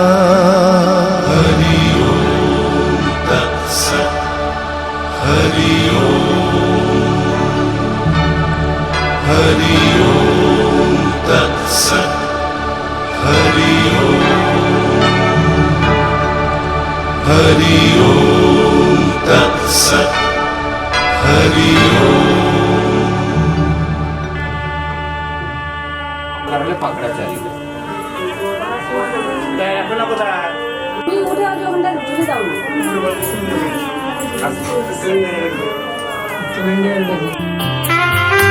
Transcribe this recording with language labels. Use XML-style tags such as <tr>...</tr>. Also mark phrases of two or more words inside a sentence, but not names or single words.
<sa>हरि ओम तत्सत् हरि ओम तत्सत् हरि ओम तत्सत् हरि</sa> <bn>তাহলে পাকড়া চালিয়ে তুমি উঠে আজ ওখানটা ঢুকে দাও না</bn>